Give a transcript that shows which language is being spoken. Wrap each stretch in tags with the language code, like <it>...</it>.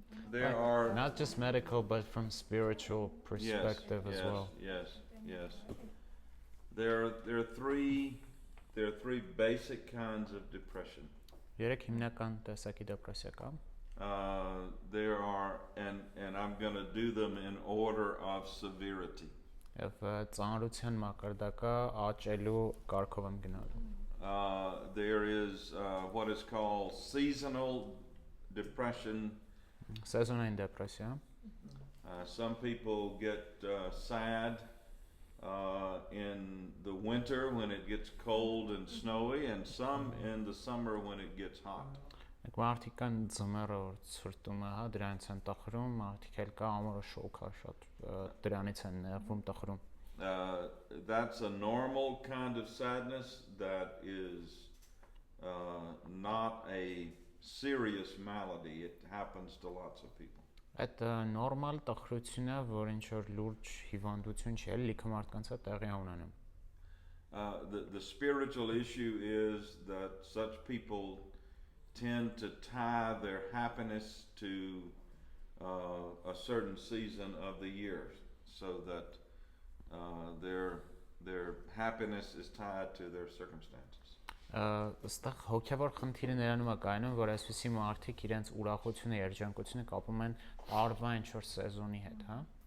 <en>There are not just medical, but from spiritual perspective as well. Yes. There are three basic kinds of depression.</en> <hy>Երեք հիմնական տեսակի դեպրեսիա կա։</hy> <en>There are, and I'm going to do them in order of severity.</en> <hy>Եվ ծանրության մակարդակը աճելու կարգով եմ գնալու։</hy> <en>There is what is called seasonal depression.</en> <hy>Սեզոնային դեպրեսիա։</hy> <en>Some people get sad in the winter when it gets cold and snowy, and some in the summer when it gets hot.</en> <hy>Մարդիկ կան ձմեռը որ ցրտում է, հա, դրանից են տխրում, մարդիկ էլ կա ամառը շոգ է շատ, դրանից են նեղվում տխրում։</hy> <en>That's a normal kind of sadness that is not a serious malady. It happens to lots of people.</en> <hy>Այդ նորմալ տխրություն է, որ ինչ որ լուրջ հիվանդություն չի, լիքը մարդկանց է տեղի ունենում։</hy> <en>The spiritual issue is that such people tend to tie their happiness to a certain season of the year, so that their happiness is tied to their circumstances.</en> <hy>Այստեղ հոգևոր խնդիրը նրանում է կայանում, որ այսպիսի մարդիկ իրենց ուրախությունը, երջանկությունը կապում են տարվա ինչ-որ սեզոնի հետ, հա?</hy>